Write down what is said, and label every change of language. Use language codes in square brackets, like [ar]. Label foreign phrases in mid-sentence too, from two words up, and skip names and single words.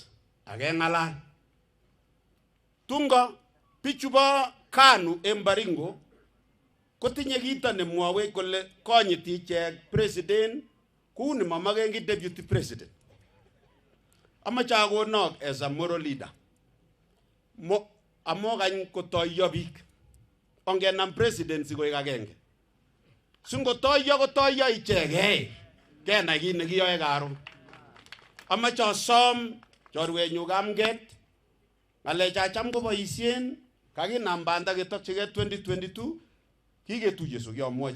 [kln] Akeng'alal. Tungo bichu bo KANU en Baringo kotinye kito nemwowe kole konyiti ichek president kuni mamagengi [en] deputy president. [kln] Amache akonok [en] as a moral leader. [kln] Amokany kotoyo biik. Ongenam presidency koek agenge. Singotoyo kotoyo ichek. Kenai kit nekiyoe karon. Amache asom chorwenyu Kamget. Ngalecha cham koboisien kakinam banda ketokchigei 2022 kiketuye so kiamwochi.